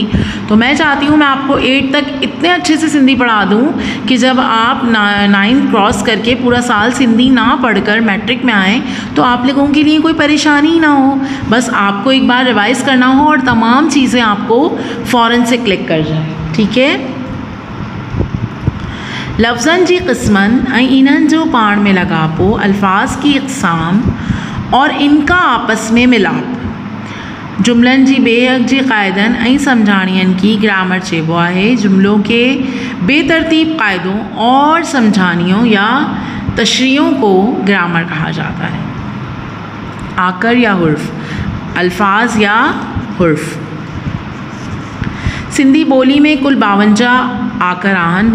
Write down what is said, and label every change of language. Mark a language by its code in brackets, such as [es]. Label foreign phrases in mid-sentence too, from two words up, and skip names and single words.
[ur] تو میں چاہتی ہوں میں آپ کو 8 تک اتنے اچھے سے سندھی پڑھا دوں کہ جب آپ 9th کراس کر کے پورا سال سندھی نہ پڑھ کر میٹرک میں آئیں تو آپ لوگوں کے لیے کوئی پریشانی نہ ہو. بس آپ کو ایک بار ریوائز کرنا ہو اور تمام چیزیں آپ کو فوراً سے کلک کر جائے. ٹھیک ہے, [sd] लफ्ज़न जी क़िस्मन ऐं इन्हनि जो पाण में लाॻापो, [ur] الفاظ کی اقسام اور ان کا آپس میں ملاپ, [sd] जुमलन जी बेहक़ जी क़ाइदनि ऐं सम्झाणियनि की ग्रामर चइबो आहे। [ur] جملوں کے بےترتیب قاعدوں اور سمجھانیوں یا تشریحوں کو گرامر کہا جاتا ہے. [sd] आकर या हुर्फ, अल्फाज या हुर्फ। सिंधी बोली में कुल 52 आकर आहन।